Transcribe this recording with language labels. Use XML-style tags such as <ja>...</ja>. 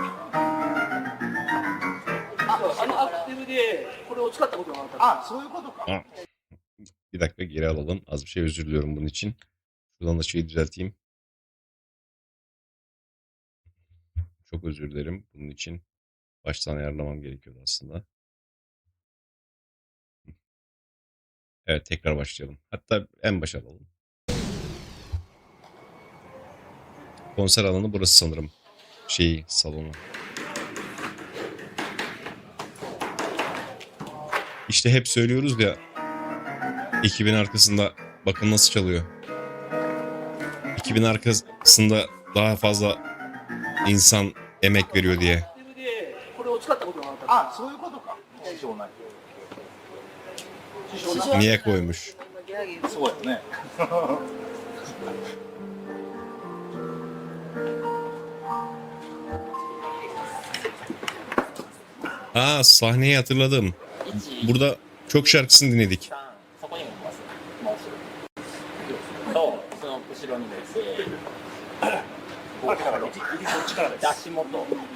<ja>あ、あのアクティブでこれを使ったことがあった。あ、そういうことか。</ja> <tr>Aa, bir dakika geri alalım. Az bir şey özür diliyorum bunun için. Şuradan da şeyi düzelteyim. Çok özür dilerim bunun için. Baştan ayarlamam gerekiyordu aslında. Evet, tekrar başlayalım. Hatta en başa alalım. Konser alanı burası sanırım. Salonu. İşte hep söylüyoruz ya, ekibin arkasında bakın nasıl çalıyor. Ekibin arkasında daha fazla insan emek veriyor diye.</tr> <ja>アクティブでこれを使ったことがあった。あ、そういうことか。師匠ない。</ja> <tr>Niye koymuş?</tr> <ja>そうやね。</ja> <tr>Aa, sahneyi hatırladım. Burada çok şarkısını dinledik.</tr> <ja>そこにも回す。回す。そう、その後ろにです。こっちから。足元。</ja>